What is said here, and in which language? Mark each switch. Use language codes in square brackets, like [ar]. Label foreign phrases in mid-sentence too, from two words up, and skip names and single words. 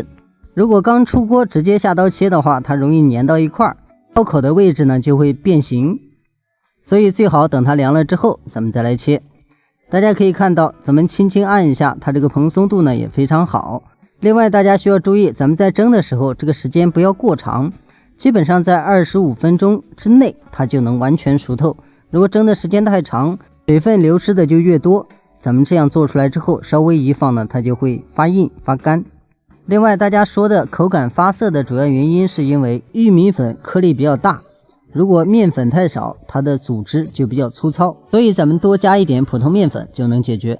[zh] 如果剛出鍋直接下刀切的話，它容易粘到一塊，刀口的位置呢就會變形，所以最好等它涼了之後咱們再來切。大家可以看到，咱們輕輕按一下，它這個蓬鬆度呢也非常好。另外大家需要注意，咱們在蒸的時候這個時間不要過長，基本上在25分鐘之內它就能完全熟透。如果蒸的时間太長，水分流失的就越多，咱們這樣做出來之後稍微一放呢，它就會發硬發乾。另外大家說的口感發澀的主要原因是因為玉米粉顆粒比較大，如果面粉太少，它的組織就比較粗糙，所以咱們多加一點普通面粉就能解決。